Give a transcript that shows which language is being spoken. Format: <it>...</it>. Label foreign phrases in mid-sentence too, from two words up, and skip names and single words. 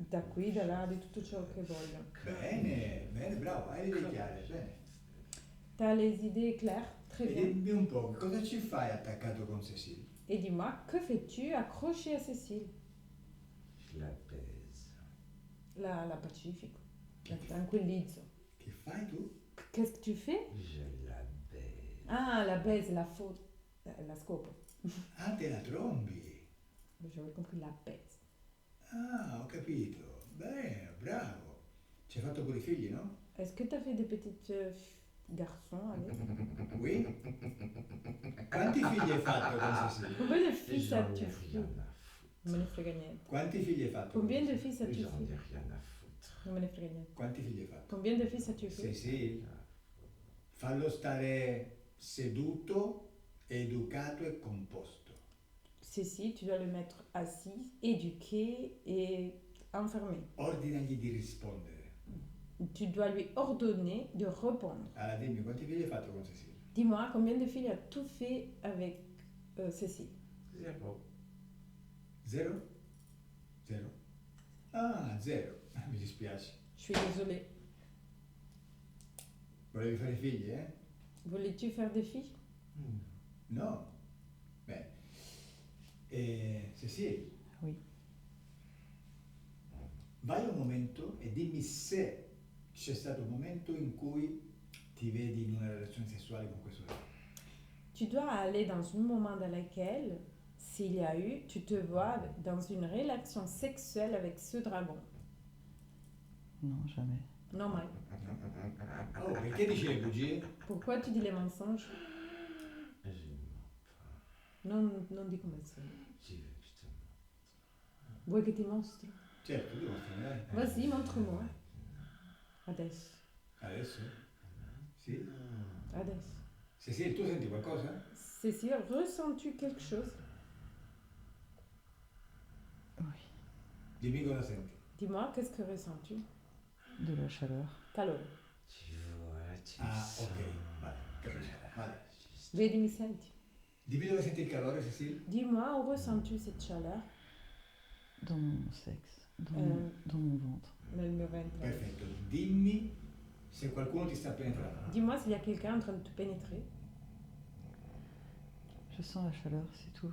<it>Da qui, da là, di tutto ciò che voglio. Bene, bene, bravo, hai le idee chiare, bene.</it> <fr>T'as les idées claires? Très</fr> <it>E</it> <fr>bien.</fr> <it>dimmi un po', cosa ci fai attaccato con Cécile?</it> <fr>Et dis-moi, que fais-tu accroché à Cécile? Je la baise.</fr> <it>La pacifico. La tranquillizzo. Che fai tu?</it> <fr>Qu'est-ce que tu fais? Je la baise. Ah, la baise, la faute.</fr> <it>La scopo. Ah, te la trombi.</it> <fr>J'avais compris la baise.</fr> <it>Ah, ho capito. Bene, bravo. Ci hai fatto pure i figli, no?</it> <fr>Est-ce que tu as fait des petits garçons avec? Oui?</fr> <it>Quanti figli hai fatto con Cécile?</it> <fr>Combien de fils J'en ai as-tu rien fait? à foutre.</fr> <it>Non me ne frega niente. Quanti figli hai fatto?</it> <fr>Combien</fr> <it>con</it> <fr>de</fr> <it>Cécile?</it> <fr>fils as-tu J'en ai fait? rien à foutre.</fr> <it>Non me ne frega niente. Quanti figli hai fatto?</it> <fr>Combien de fils as-tu fait?</fr> <it>Cécile, fallo stare seduto, educato e composto.</it> <fr>Cécile, tu dois le mettre assis, éduqué et enfermé.</fr> <it>Ordinagli di rispondere.</it> <fr>Tu dois lui ordonner de répondre.</fr> <it>Allora dimmi, quanti figli hai fatto con Cécile?</it> <fr>Dis-moi, combien de filles as-tu fait avec Cécile? Zéro.</fr> <it>Zero? Zero? Ah, zero. Mi dispiace.</it> <fr>Je suis désolée.</fr> <it>Volevi fare figli, eh?</it> <fr>Voulais-tu faire des filles?</fr> <it>No? Bene. Cécile?</it> <fr>Oui.</fr> <it>Vai un momento e dimmi se c'è stato un momento in cui ti vedi in una relazione sessuale con questo ragazzo.</it> <fr>Tu dois aller dans un moment dans lequel, s'il y a eu, tu te vois dans une relation sexuelle avec ce dragon. Non, jamais.</fr> <it>Non, mai. Oh, perché dici le bugie?</it> <fr>Pourquoi tu dis les mensonges? Je mens pas.</fr> <it>Non dis come sono.</it> <fr>Tu veux que je te montre?</fr> <it>Vuoi che ti mostro? Certo, devo fare.</it> <fr>Vas-y, montre-moi.</fr> <it>Adesso. Adesso? Sì? Adesso. Cécile, tu senti qualcosa?</it> <fr>Cécile, ressens-tu quelque chose? Oui.</fr> <it>Dimmi cosa senti.</it> <fr>Dis-moi, qu'est-ce que ressens-tu? De la chaleur.</fr> <it>Calore.</it> <fr>Tu vois, tu</fr> <it>Ah,</it> <fr>sens.</fr> <it>ok, vale, capisco. Vale. Vedi, mi senti? Dimmi dove senti il calore, Cécile.</it> <fr>Dis-moi, où ressens-tu cette chaleur? Dans mon sexe. Euh. Dans mon ventre.</fr> <it>Nel mio ventre. Perfetto. Dimmi se qualcuno ti sta penetrando.</it> <fr>Dis-moi s'il y a quelqu'un en train de te pénétrer. Je sens la chaleur, c'est tout.</fr>